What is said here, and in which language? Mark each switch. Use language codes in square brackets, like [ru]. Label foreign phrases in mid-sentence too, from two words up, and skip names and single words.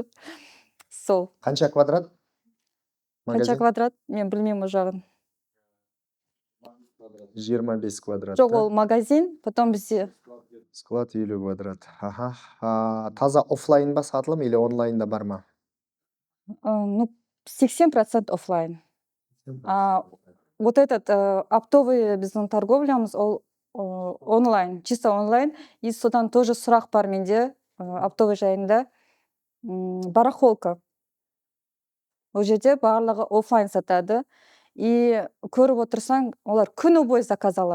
[kk] Сол. Қанша квадрат? Қанша квадрат? Мен білмеймін ол жағын. 25 квадрат. Жоқ, ол магазин, потом бізде Склад 50 квадрат. Аха. Таза офлайн ба сатылым или онлайнда бар ма? [ru] ну 80% офлайн. Вот этот оптовый [kk] біздің торговлямыз ол [ru] онлайн, чисто онлайн. [kk] И содан тоже сұрақ бар менде оптовый жайында. Барахолка. Ол жерде барлығы офлайн сатады. И көріп отырсаң, олар күні бойы заказ алады.